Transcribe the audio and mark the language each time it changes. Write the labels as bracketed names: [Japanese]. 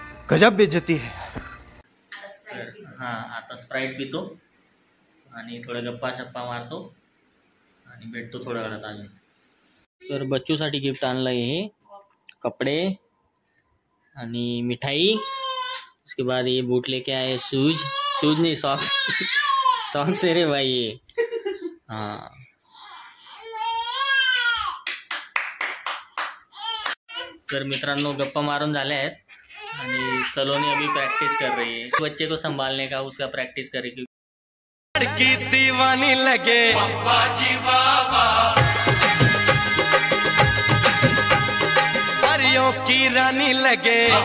[Hindi] गजब बेइज्जती है. [Marathi] हां, आता स्प्राईट पितो आणि थोड्या गप्पा मारतो आणि भेटतो थोड्या वेळात अजून. तर बच्चूसाठी गिफ्ट आणलं आहे, हे कपडे आणि मिठाई. [Hindi] उसके बाद ये बूट लेके आए, शूज नहीं सॉक्स है रे भाई ये. [Marathi] हाँ, तर मित्रांनो गप्पा मारून झाले आहेत आणि सलोनी [Hindi] अभी प्रैक्टिस कर रही है. बच्चे को संभालने का उसका प्रैक्टिस करेगी. लड़की दीवानी लगे परियों की रानी लगे.